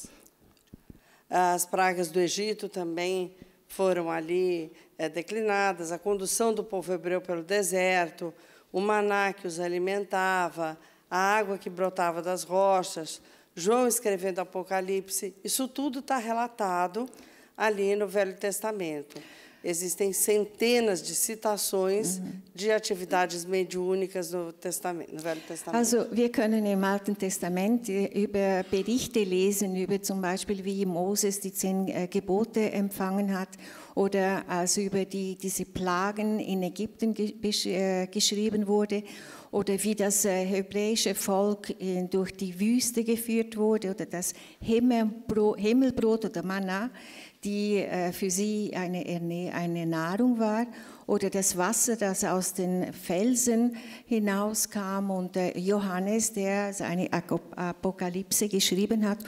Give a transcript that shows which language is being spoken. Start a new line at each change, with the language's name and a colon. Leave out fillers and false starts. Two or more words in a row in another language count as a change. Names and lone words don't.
Portuguese: As pragas do Egito também foram ali declinadas, a condução do povo hebreu pelo deserto, o maná que os alimentava, a água que brotava das rochas, João escrevendo Apocalipse, isso tudo está relatado ali no Velho Testamento. Existem centenas de citações de atividades mediúnicas no Velho Testamento.
German: Also wir können im Alten Testament über Berichte lesen, über zum Beispiel wie Moses die 10 Gebote empfangen hat oder also über diese Plagen in Ägypten geschrieben wurde oder wie das hebräische Volk durch die Wüste geführt wurde oder das Himmelbrot oder Manna, die für sie eine Nahrung war, oder das Wasser, das aus den Felsen hinauskam, und Johannes, der seine Apokalypse geschrieben hat.